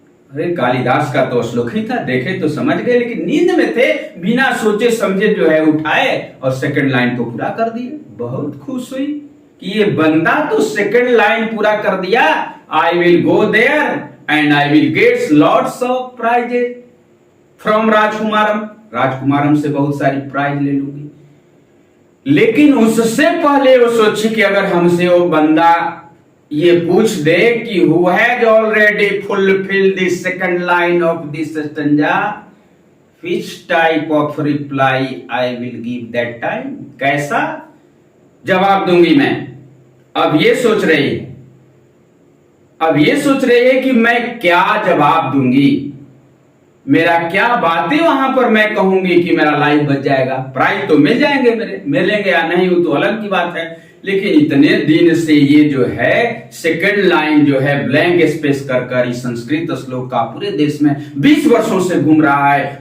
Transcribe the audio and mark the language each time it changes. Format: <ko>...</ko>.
<hi>अरे कालिदास का तो श्लोक ही था, देखे तो समझ गए, लेकिन नींद में थे, बिना सोचे समझे जो है उठाए और सेकंड लाइन को पूरा कर दिए। बहुत खुश हुई कि ये बंदा तो सेकंड लाइन पूरा कर दिया,</hi> <en>I will go there and I will get lots of prizes from</en> <hi>राजकुमारम, राजकुमारम से बहुत सारी प्राइज ले लूंगी। लेकिन उससे पहले वो सोची कि अगर हमसे वो बंदा ये पूछ दे कि</hi> <en>who has already fulfilled the second line of this stanza, which type of reply I will give that time,</en> <hi>कैसा जवाब दूंगी मैं। अब ये सोच रही है, अब ये सोच रही है कि मैं क्या जवाब दूंगी, मेरा क्या बातें वहां पर मैं कहूंगी कि मेरा लाइफ बच जाएगा। प्राइज तो मिल जाएंगे मेरे, मिलेंगे या नहीं वो तो अलग की बात है, लेकिन इतने दिन से ये जो है सेकंड लाइन जो है ब्लैंक स्पेस कर कर इस संस्कृत श्लोक का पूरे देश में 20 वर्षों से घूम रहा है।</hi>